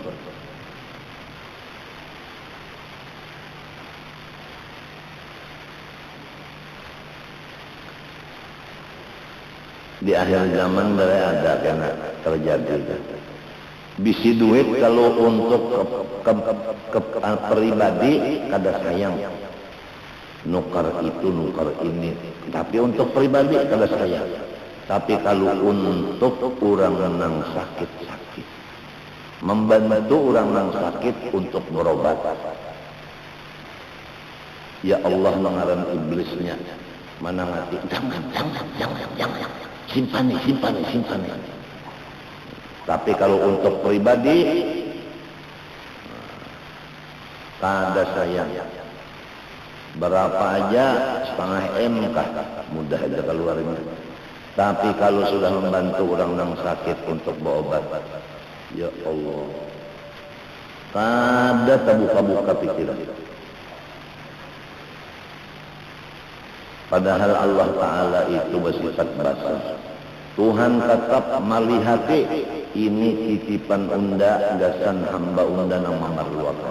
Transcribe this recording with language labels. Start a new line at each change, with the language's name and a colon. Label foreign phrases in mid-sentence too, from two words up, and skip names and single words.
Banjar: Di akhir zaman dari ada kena terjadi. Bisi duit kalau untuk ke pribadi kada sayang. Nukar itu, nukar ini. Tapi untuk pribadi kada sayang. Tapi kalau untuk orang yang sakit-sakit, membantu orang yang sakit untuk berobat. Ya Allah mengaran iblisnya. Mana mati? Jangan. Simpan. Tapi kalau untuk pribadi, kada sayang. Berapa aja setengah M kah? Mudah aja keluarnya. Tapi kalau sudah membantu orang yang sakit untuk berobat, ya Allah, kada terbuka-buka pikiran. Padahal Allah Ta'ala itu bersifat basar. Tuhan tetap malihati ini titipan unda gasan hamba unda yang memerlukan.